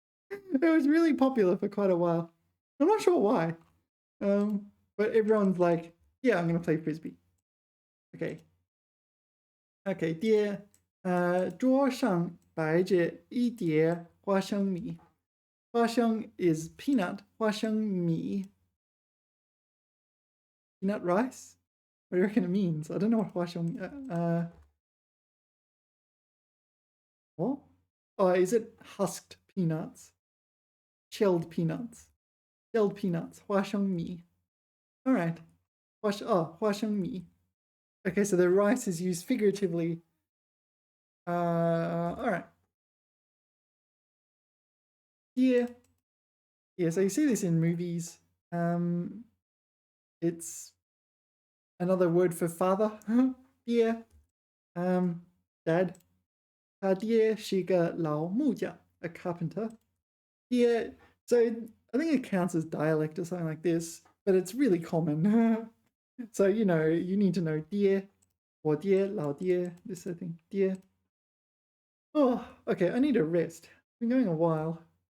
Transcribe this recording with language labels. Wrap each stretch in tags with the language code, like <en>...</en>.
<en>It was really popular for quite a while. I'm not sure why. But everyone's like, yeah, I'm going to play frisbee. Okay.</en> <zh>Okay, 爹，桌上摆着一碟花生米。</zh> <en>花生 is peanut, 花生米 Peanut rice? What do you reckon it means? I don't know what 花生 what? Oh, is it husked peanuts? Shelled peanuts. Shelled peanuts. 花生米.All right.</en> <zh>花生米.</zh> <en>Okay, so the rice is used figuratively. All right. Yeah. Yeah, so you see this in movies. It's another word for father. Yeah. Dad.</en> <zh>他爹是个老木匠,</zh> <en>a carpenter. Yeah, so I think it counts as dialect or something like this, but it's really common. So, you know, you need to know 爹, 我爹, 老爹, this sort of thing. 爹.Oh, okay, I need a rest. It's been going a while.</en>